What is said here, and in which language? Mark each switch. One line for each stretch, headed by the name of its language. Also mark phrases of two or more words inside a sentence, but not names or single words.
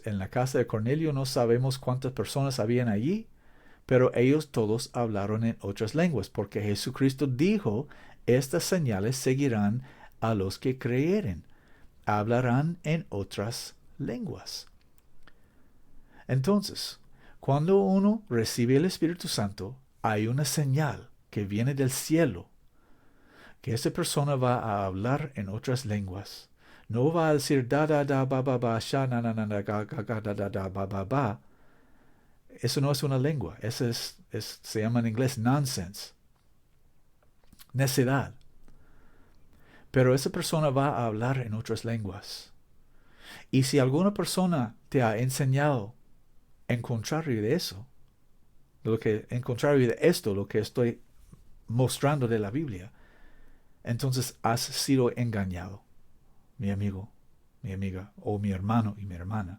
Spanish: En la casa de Cornelio no sabemos cuántas personas habían allí, pero ellos todos hablaron en otras lenguas, porque Jesucristo dijo, estas señales seguirán a los que creyeren, hablarán en otras lenguas. Entonces, cuando uno recibe el Espíritu Santo, hay una señal que viene del cielo, que esa persona va a hablar en otras lenguas. No va a decir da da da ba ba ba sha na na na na ga ga ga da da da ba ba ba. Eso no es una lengua. Eso se llama en inglés nonsense. Necedad. Pero esa persona va a hablar en otras lenguas. Y si alguna persona te ha enseñado en contrario de eso, en contrario de esto, lo que estoy mostrando de la Biblia, entonces has sido engañado, mi amigo, mi amiga, o mi hermano y mi hermana.